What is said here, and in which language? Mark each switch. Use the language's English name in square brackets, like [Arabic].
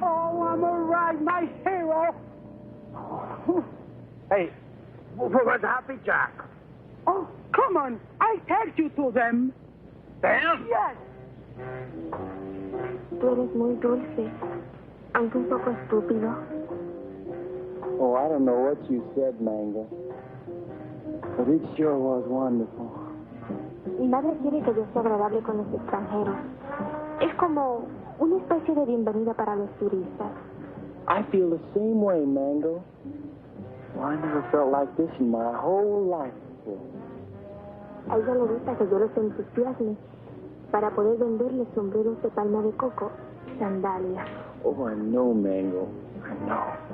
[English] Oh, I'm all right, my hero. Hey, where's Happy Jack? Oh, come on. I take you to them. Them? Yes. [Spanish] Tú eres muy dulce, aunque un poco estúpido. [English] Oh, I don't know what you said, Mango. But it sure was wonderful. [Spanish] Mi madre quiere que yo sea agradable con los extranjeros. Es como una especie de bienvenida para los turistas. [English] I feel the same way, Mango. Well, I never felt like this in my whole life. for? [Spanish] A ella le gusta que yo los entusiasme para poder venderle sombreros de palma de coco, sandalias. [English] Oh, I know, Mango. I know.